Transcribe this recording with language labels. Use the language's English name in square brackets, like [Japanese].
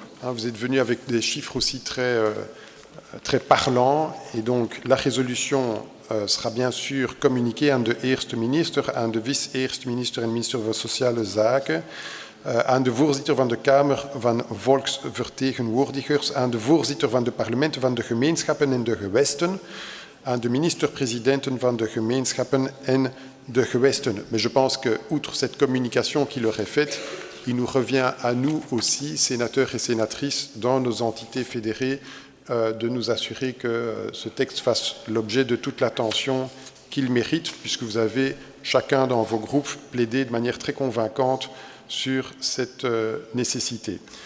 [French] Hein, vous êtes venus avec des chiffres aussi très parlants. Et donc, la résolution sera bien sûr communiquée [Dutch] aan de eerste minister, aan de vice-eerste minister en minister van Sociale Zaken, aan de voorzitter van de Kamer van Volksvertegenwoordigers, aan de voorzitter van de parlementen van de gemeenschappen en de gewesten, aan de minister-presidenten van de gemeenschappen en de gewesten. [French] Mais je pense que, outre cette communication qui leur est faite, il nous revient à nous aussi, sénateurs et sénatrices, dans nos entités fédérées, de nous assurer que ce texte fasse l'objet de toute l'attention qu'il mérite, puisque vous avez chacun dans vos groupes plaidé de manière très convaincante sur cette nécessité.